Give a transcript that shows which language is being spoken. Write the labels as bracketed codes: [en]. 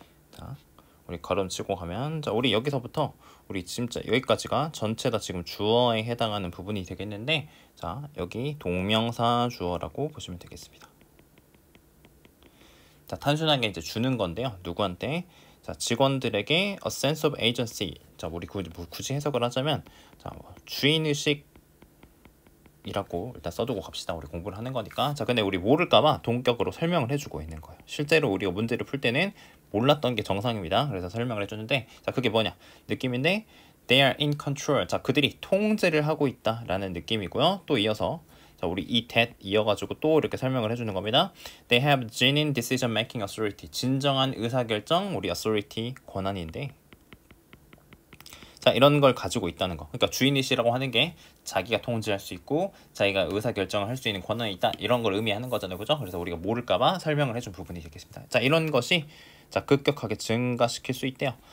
[ko] 자, 우리 걸음 치고 가면, 자, 우리 여기서부터 우리 진짜 여기까지가 전체 다 지금 주어에 해당하는 부분이 되겠는데, 자, 여기 동명사 주어라고 보시면 되겠습니다. 자, 단순하게 이제 주는 건데요. 누구한테? 자, 직원들에게 [en] a sense of agency. [ko] 자, 우리 굳이 해석을 하자면, 자, 뭐 주인의식 이라고 일단 써두고 갑시다. 우리 공부를 하는 거니까. 자, 근데 우리 모를까봐 동격으로 설명을 해주고 있는 거예요. 실제로 우리가 문제를 풀 때는 몰랐던 게 정상입니다. 그래서 설명을 해주는데, 자, 그게 뭐냐 느낌인데, [en] they are in control. [ko] 자, 그들이 통제를 하고 있다라는 느낌이고요. 또 이어서, 자, 우리 이 that 이어가지고 또 이렇게 설명을 해주는 겁니다. [en] They have genuine decision making authority. [ko] 진정한 의사결정, 우리 authority 권한인데, 자, 이런 걸 가지고 있다는 거. 그러니까 주인이시라고 하는 게 자기가 통제할 수 있고 자기가 의사결정을 할 수 있는 권한이 있다, 이런 걸 의미하는 거잖아요, 그죠? 그래서 우리가 모를까봐 설명을 해준 부분이 되겠습니다. 자, 이런 것이 자 급격하게 증가시킬 수 있대요.